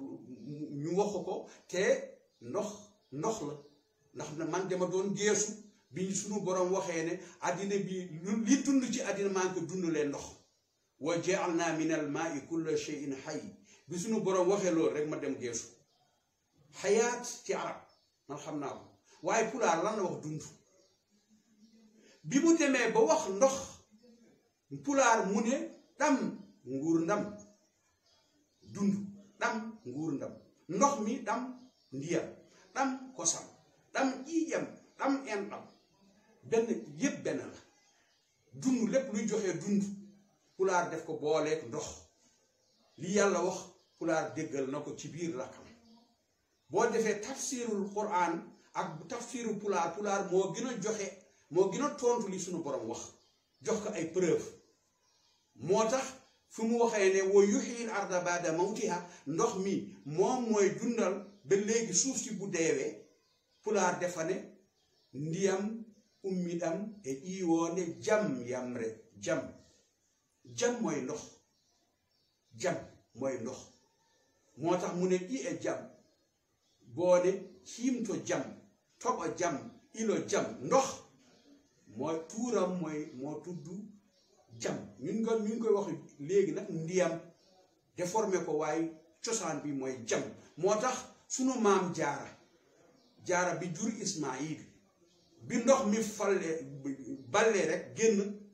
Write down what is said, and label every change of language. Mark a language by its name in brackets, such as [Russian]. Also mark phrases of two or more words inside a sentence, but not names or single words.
[Wolof] ñu wax ko te ndox la ndax man dama doon geesu bi suñu borom waxee ne àddina bi li dund ci àddina maa ngi ko dund leen ndox [Arabic] وجعلنا من الماء كل شيء حي [Wolof] bi suñu borom waxee loolu rek ma dem geesu xayaat ci arab man xam naa ko waaye pulaar lan la wax dund bi mu demee ba wax ndox pulaar mu ne dam nguur ndam dund dam nguur ndam ndox mi [Fula] dam ndiyam dam kosam dam iijam [Wolof] dam en dam benn yépp benn la dund lépp luy joxe dund pulaar def ko booleeg ndox li yàlla wax pulaar déggal na ko ci biir lakkam boo defee [Arabic] تفسير القرآن [Wolof] ak tafsiru pulaar pulaar moo gën a joxe moo gën a tontu li suñu borom wax jox ko ay preuve moo tax fu mu waxee ne [Arabic] ويحيي الأرض بعد موتها [Wolof] ndox mi moom mooy dundal ba léegi suuf si bu deewee pulaar defa ne [Fula] ndiyam ummidam e iwoone jam yamre [Wolof] jam mooy ndox jam mooy ndox moo tax mu ne [Fula] i e jam boone hiimto jam toɓa jam ilo [Wolof] jam ndox mooy tuuram mooy moo tudd jam ñun koy wax léegi nag ndiyam déformé ko waaye cosaan bi mooy jam moo tax sunu maam jaara bi jur Ismaayil bi ndox mi ballee rek génn